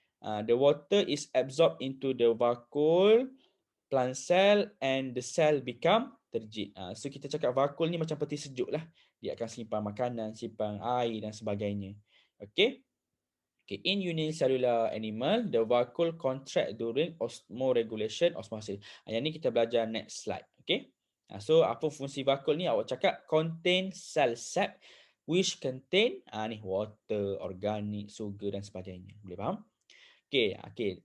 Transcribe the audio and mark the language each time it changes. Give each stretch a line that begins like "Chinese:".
English: The water is absorbed into the vacuole plant cell and the cell become turgid.
Malay: So kita cakap vacuole ni macam peti sejuk lah. Dia akan simpan makanan, simpan air dan sebagainya. Okay.
English: Okay, in unicellular animal, the vacuole contract during osmoregulation osmosis.
Malay: Yang ni kita belajar
English: next slide.
Malay: Okay. So apa fungsi vacuole ni? Awak cakap
English: contain cell sap which contain
Malay: ni
English: water, organic, sugar
Malay: dan sebagainya. Boleh faham? Okay.